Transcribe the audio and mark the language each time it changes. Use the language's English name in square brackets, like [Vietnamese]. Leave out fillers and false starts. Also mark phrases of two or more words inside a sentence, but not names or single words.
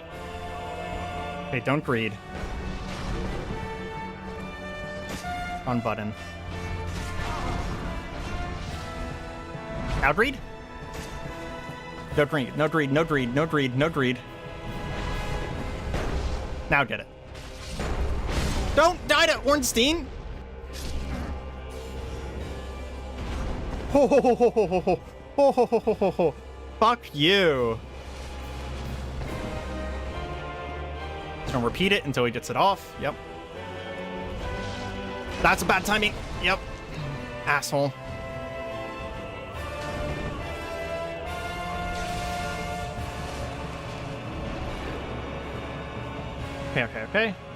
[English] Okay, don't greed. On button. Outread? No greed, no greed, no greed, no greed, no greed. Now get it. Don't die to Ornstein! Ho ho ho ho ho ho ho ho ho ho ho ho. Fuck you. Just gonna repeat it until he gets it off. Yep. That's a bad timing. Yep. Asshole. Okay.